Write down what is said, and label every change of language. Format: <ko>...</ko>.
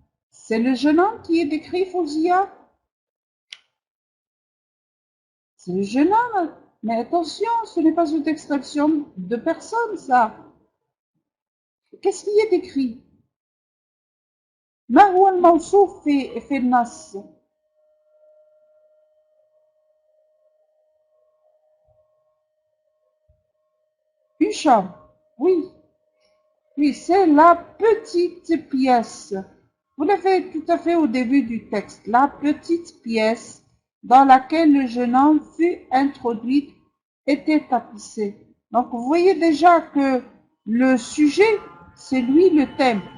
<fr>C'est le jeune homme qui est décrit, Fouzia? C'est le jeune homme. Mais attention, ce n'est pas une extraction de personne, ça. Qu'est-ce qui est décrit?</fr> <ar>ما هو الموصوف في النص؟</ar> <fr>Une chambre. Oui, oui, c'est la petite pièce. Vous l'avez tout à fait au début du texte. La petite pièce dans laquelle le jeune homme fut introduit était tapissée. Donc, vous voyez déjà que le sujet, c'est lui le thème.</fr>